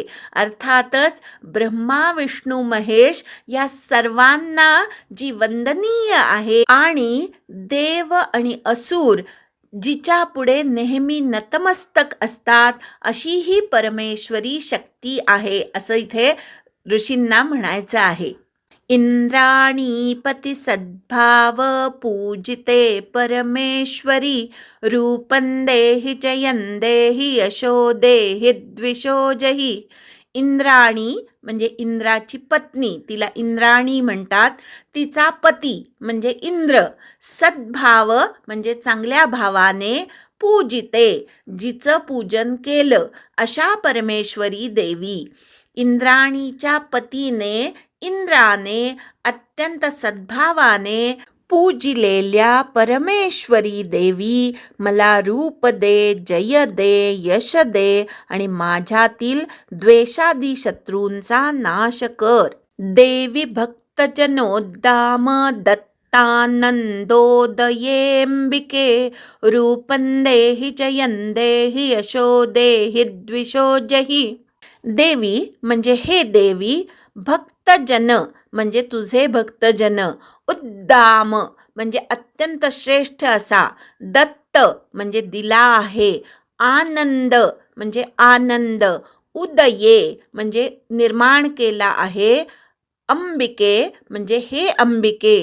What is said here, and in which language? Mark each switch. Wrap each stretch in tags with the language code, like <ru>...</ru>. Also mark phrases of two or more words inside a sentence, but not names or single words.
<mr>अर्थातच ब्रह्मा, विष्णू, महेश या सर्वांना जी वंदनीय आहे आणि देव आणि असुर जिच्या पुढे नेहमी नतमस्तक असतात, अशी ही परमेश्वरी शक्ती आहे, असं इथे ऋषींना म्हणायचं आहे.</mr> <sa>इंद्राणी पती सद्भाव पूजिते परमेश्वरी रूपं देहि जयं देहि यशो देहि द्विषोजहि.</sa> <mr>इंद्राणी म्हणजे इंद्राची पत्नी, तिला इंद्राणी म्हणतात. तिचा पती म्हणजे इंद्र. सद्भाव म्हणजे चांगल्या भावाने, पूजिते जिचं पूजन केलं, अशा परमेश्वरी देवी. इंद्राणीच्या पतीने, इंद्राने अत्यंत सद्भावाने पूजिलेल्या परमेश्वरी देवी, मला रूप दे, जय दे, यश दे आणि माझ्यातील द्वेषादी शत्रूंचा नाश कर.</mr> <sa>देवी भक्तजनोद्दाम दत्तानंदोदयेंबिके रूपं देहि जयं देहि यशो देहि द्विषोजहि.</sa> <mr>देवी म्हणजे हे देवी, भक्तजन म्हणजे तुझे भक्तजन, उद्दाम म्हणजे अत्यंत श्रेष्ठ असा, दत्त म्हणजे दिला आहे, आनंद म्हणजे आनंद, उदये म्हणजे निर्माण केला आहे, अंबिके म्हणजे हे अंबिके.</mr>